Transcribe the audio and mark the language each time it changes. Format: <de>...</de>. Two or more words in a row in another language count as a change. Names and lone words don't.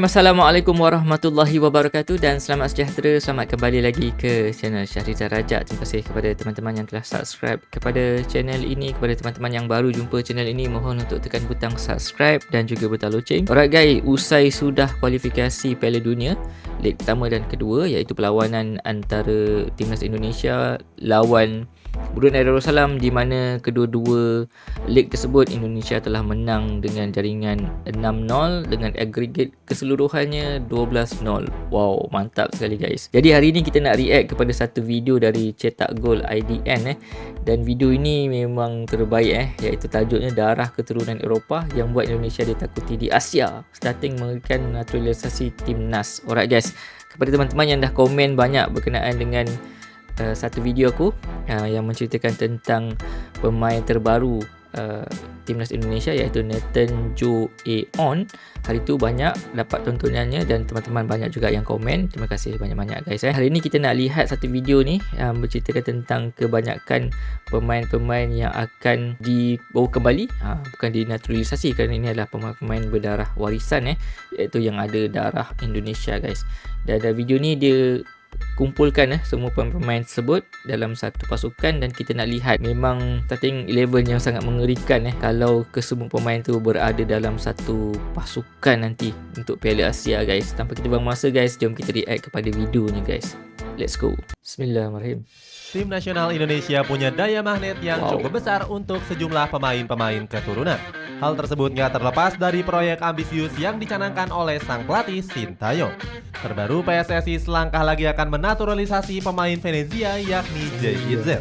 <ar>السلام عليكم ورحمة الله وبركاته</ar> <ms>dan selamat sejahtera. Selamat kembali lagi ke channel Syahrizal Rajak. Terima kasih kepada teman-teman yang telah subscribe kepada channel ini. Kepada teman-teman yang baru jumpa channel ini, mohon untuk tekan butang subscribe dan juga butang loceng.</ms> <en>Alright guys,</en> <ms>usai sudah kualifikasi Piala Dunia leg pertama dan kedua, iaitu perlawanan antara timnas Indonesia lawan Brunei Darussalam, di mana kedua-dua leg tersebut Indonesia telah menang dengan jaringan 6-0 dengan agregat keseluruhannya 12-0. Wow, mantap sekali guys. Jadi hari ini kita nak react kepada satu video dari Cetak Gol IDN dan video ini memang terbaik iaitu tajuknya Darah Keturunan Eropah yang buat Indonesia ditakuti di Asia, starting memberikan naturalisasi timnas.</ms> <en>Alright guys,</en> <ms>kepada teman-teman yang dah komen banyak berkenaan dengan satu video aku yang menceritakan tentang pemain terbaru timnas Indonesia iaitu Nathan Joe Aon. Hari tu banyak dapat tontonannya dan teman-teman banyak juga yang komen. Terima kasih banyak-banyak guys. Hari ini kita nak lihat satu video ni menceritakan tentang kebanyakan pemain-pemain yang akan dibawa kembali, bukan dinaturalisasi, kerana ini adalah pemain-pemain berdarah warisan iaitu yang ada darah Indonesia guys. Dan video ni dia kumpulkan semua pemain tersebut dalam satu pasukan dan kita nak lihat memang starting 11 yang sangat mengerikan kalau kesemua pemain tu berada dalam satu pasukan nanti untuk Piala Asia guys. Tanpa kita buang masa guys, jom kita react kepada video ni guys.</ms> <en>Let's go.</en> <ar>بسم الله الرحمن الرحيم.</ar> <id>Tim nasional Indonesia punya daya magnet yang cukup besar untuk sejumlah pemain-pemain keturunan. Hal tersebut nggak terlepas dari proyek ambisius yang dicanangkan oleh sang pelatih Sintayong. Terbaru PSSI selangkah lagi akan menaturalisasi pemain Venezia yakni Jay Itzes.</id>